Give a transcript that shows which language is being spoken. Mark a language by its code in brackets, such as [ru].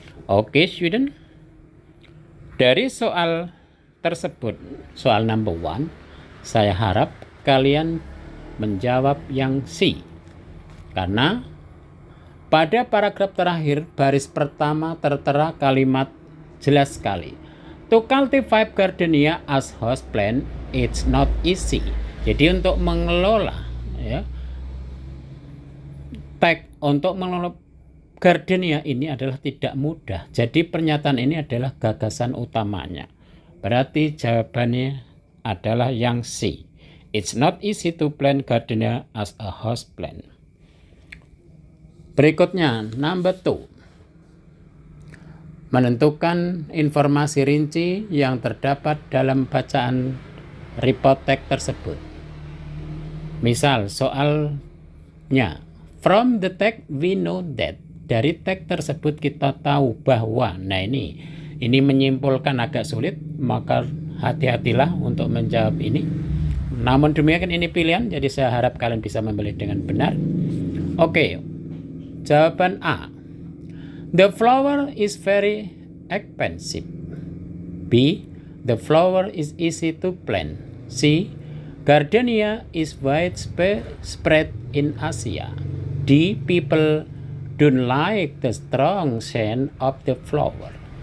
[id] Oke, student. Dari soal tersebut, soal number 1, saya harap kalian menjawab yang C. Karena Pada paragraf terakhir, baris pertama tertera kalimat jelas sekali. [en] To cultivate gardenia as house plant, it's not easy. [id] Jadi untuk mengelola, ya, untuk mengelola gardenia ini adalah tidak mudah. Jadi pernyataan ini adalah gagasan utamanya. Berarti jawabannya adalah yang C. [en] It's not easy to plant gardenia as a house plant. [id] Berikutnya, number 2. Menentukan informasi rinci yang terdapat dalam bacaan report text tersebut. Misal soalnya, [en] from the text we know that. [id] Dari teks tersebut kita tahu bahwa. Nah ini menyimpulkan agak sulit, maka hati-hatilah untuk menjawab ini. Namun demikian ini pilihan, jadi saya harap kalian bisa memilih dengan benar. Oke, jawaban A. [en] The flower is very expensive. B. The flower is easy to plant. C. Gardenia is widespread in Asia. D. People don't like the strong scent of the flower.